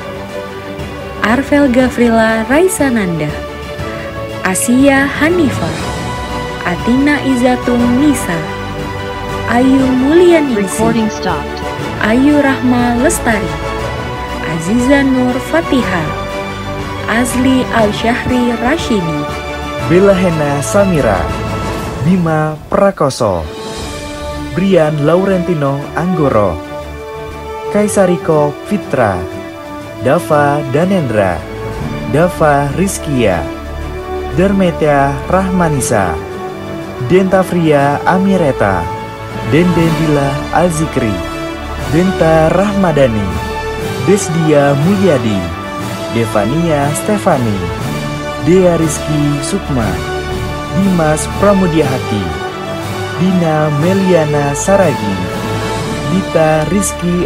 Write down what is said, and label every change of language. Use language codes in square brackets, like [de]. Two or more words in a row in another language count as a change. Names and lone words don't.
[id] Arvel Gafrila Raisananda, Asia Hanifah, Atina Izatun Nisa, Ayu Mulyaningsi, Ayu Rahma Lestari, Aziza Nur Fatihah, Azli Al-Syahri Rashidi, Bella Hena Samira, Bima Prakoso, Brian Laurentino Anggoro, Kaisariko Fitra, Dava Danendra, Dava Rizkia, Dermetia Rahmanisa, Dentafria Amireta, Dendendila Alzikri, Denta Rahmadani, Desdia Mulyadi, Devania Stefani, Dea Rizky Sukma, Dimas Pramudia Haki, Dina Meliana Saragi, Dita Rizky